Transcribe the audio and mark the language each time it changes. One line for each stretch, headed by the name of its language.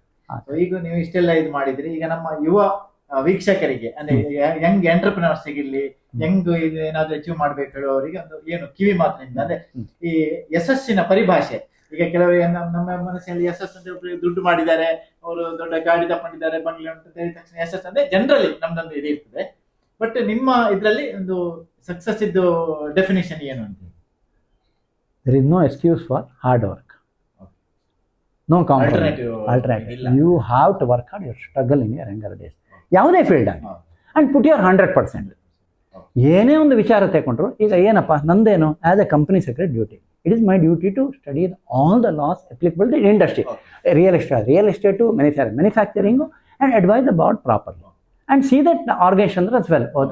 Kannada: So, ಈಗ ನೀವು ಇಷ್ಟೆಲ್ಲ ಇದು ಮಾಡಿದ್ರಿ, ಈಗ ನಮ್ಮ ಯುವ ವೀಕ್ಷಕರಿಗೆ ಅಂದ್ರೆ ಯಂಗ್ ಎಂಟರ್ಪ್ರಿನರ್ಸ್ ಇರ್ಲಿ, ಯಂಗ್ ಇದು ಏನಾದ್ರು ಅಚೀವ್ ಮಾಡ್ಬೇಕು ಹೇಳುವವರಿಗೆ ಒಂದು ಏನು ಕಿವಿ ಮಾತಿನಿಂದ ಅಂದ್ರೆ ಈ ಯಶಸ್ಸಿನ ಪರಿಭಾಷೆ. ಈಗ ಕೆಲವರು ನಮ್ಮ ಮನಸ್ಸಿನಲ್ಲಿ ಯಶಸ್ಸು ಅಂತ ಒಬ್ರು ದುಡ್ಡು ಮಾಡಿದ್ದಾರೆ, ಅವರು ದೊಡ್ಡ ಗಾಡಿ ತಗೊಂಡಿದ್ದಾರೆ, ಬಂಗ್ಲೆ ಅಂತ ಹೇಳಿದ ತಕ್ಷಣ ಯಶಸ್ಸು ಅಂದ್ರೆ ಜನರಲಿ ನಮ್ದೊಂದು ಇದು ಇರ್ತದೆ. ಬಟ್ ನಿಮ್ಮ ಇದ್ರಲ್ಲಿ ಒಂದು ಸಕ್ಸಸ್ ಇದ್ದು ಡೆಫಿನೇಷನ್ ಏನು ಅಂತ?
English: There is no excuse for hard work. No compromise. Alternative. You have to work hard, you struggle in your younger days.
Kannada: ಯಾವುದೇ ಫೀಲ್ಡ್ ಆಗಿ
English: And put your 100%.
Kannada: ಏನೇ ಒಂದು ವಿಚಾರ ತಗೊಂಡ್ರು, ಈಗ ಏನಪ್ಪ ನಂದೇನು
English: As a company secretary duty, it is my duty to study all the laws applicable to industry, real estate, manufacturing, and advise the board properly and see that organisation as well.